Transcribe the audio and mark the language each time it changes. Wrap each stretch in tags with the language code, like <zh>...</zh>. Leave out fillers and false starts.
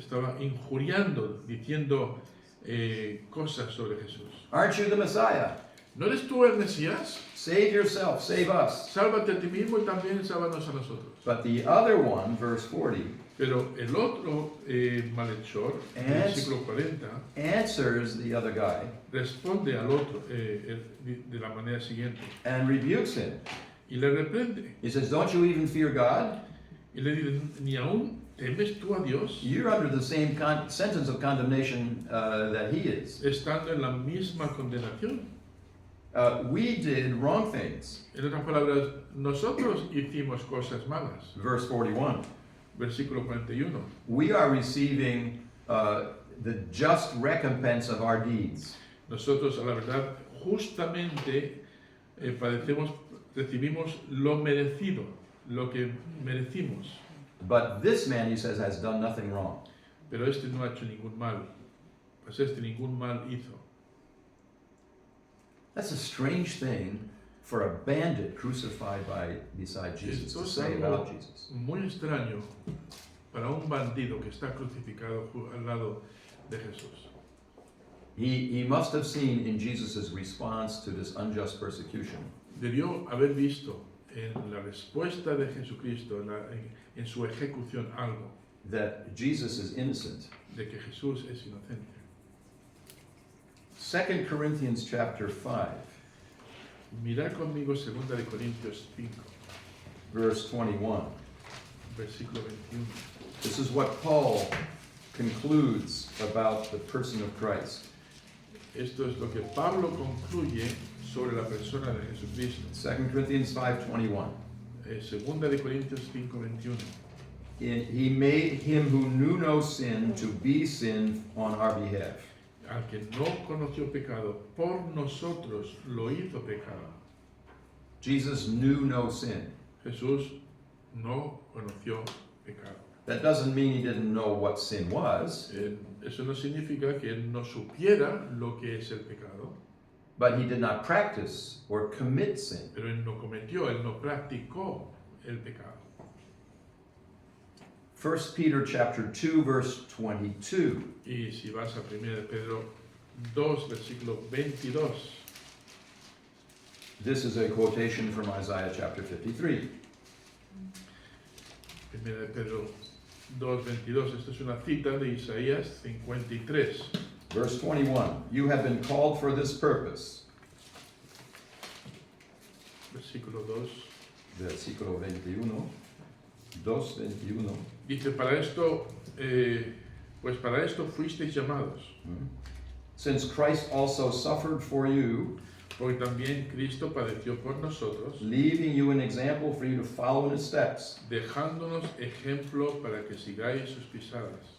<es>estaba injuriando, diciendo cosas sobre Jesús.</es> <en>Aren't you the Messiah?</en> <es>¿No eres tú el Mesías?</es> <en>Save yourself, save us.</en> <es>Sálvate a ti mismo y también sálvanos a nosotros.</es> <en>But the other one, verse 40,</en> <es>Pero el otro malhechor, versículo 40,</es> <en>answers the other guy</en> <es>responde al otro de la manera siguiente</es> <en>and rebukes him.</en> <es>y le reprende.</es> <en>He says, don't you even fear God?</en> <es>Y le dice, ¿ni aún temes tú a Dios?</es> <en>You're under the same sentence of condemnation that he is.</en> <es>Estando en la misma condenación.</es> <en>We did wrong things.</en> <es>En otras palabras, nosotros hicimos cosas malas.</es> <en>Verse 41.</en> <es>Versículo 41.</es> <en>We are receiving the just recompense of our deeds.</en> <es>Nosotros, a la verdad, justamente recibimos lo merecido, lo que merecimos.</es> <en>But this man, he says, has done nothing wrong.</en> <es>Pero este no ha hecho ningún mal. Pues este ningún mal hizo.</es> <en>That's a strange thing for a bandit crucified beside Jesus</en> <es>Esto</es> <en>to</en> <es>es</es> <en>say</en> <es>algo</es> <en>about Jesus.</en> <es>muy extraño para un bandido que está crucificado al lado de Jesús.</es> <en>He must have seen in Jesus' response to this unjust persecution</en> <es>Debió haber visto en la respuesta de Jesucristo, en su ejecución, algo</es> <en>that Jesus is innocent.</en> <es>de que Jesús es inocente.</es> <en>2 Corinthians chapter 5,</en> <es>Mirad conmigo 2 de Corintios 5,</es> <en>verse 21.</en> <es>versículo 21.</es> <en>This is what Paul concludes about the person of Christ.</en> <es>Esto es lo que Pablo concluye sobre la persona de Jesucristo.</es> <en>2 Corinthians 5:21.</en> <es>2 de Corintios 5, 21.</es> <en>He made him who knew no sin to be sin on our behalf.</en> <es>Al que no conoció pecado, por nosotros lo hizo pecado.</es> <en>Jesus knew no sin.</en> <es>Jesús no conoció pecado.</es> <en>That doesn't mean he didn't know what sin was,</en> <es>Eso no significa que él no supiera lo que es el pecado,</es> <en>but he did not practice or commit sin.</en> <es>pero él no cometió, él no practicó el pecado.</es> <en>1 Peter chapter 2 verse 22.</en> <es>Y si vas a 1 de Pedro 2, versículo 22,</es> <en>This is a quotation from Isaiah chapter 53.</en> <es>1 de Pedro 2, 22, esto es una cita de Isaías 53,</es> <en>Verse 21. You have been called for this purpose.</en> <es>versículo 2. Versículo 21. 2:21. Dice, pues para esto fuisteis llamados,</es> <en>Since Christ also suffered for you,</en> <es>porque también Cristo padeció por nosotros,</es> <en>leaving you an example for you to follow in his steps,</en> <es>dejándonos ejemplo para que sigáis sus pisadas,</es>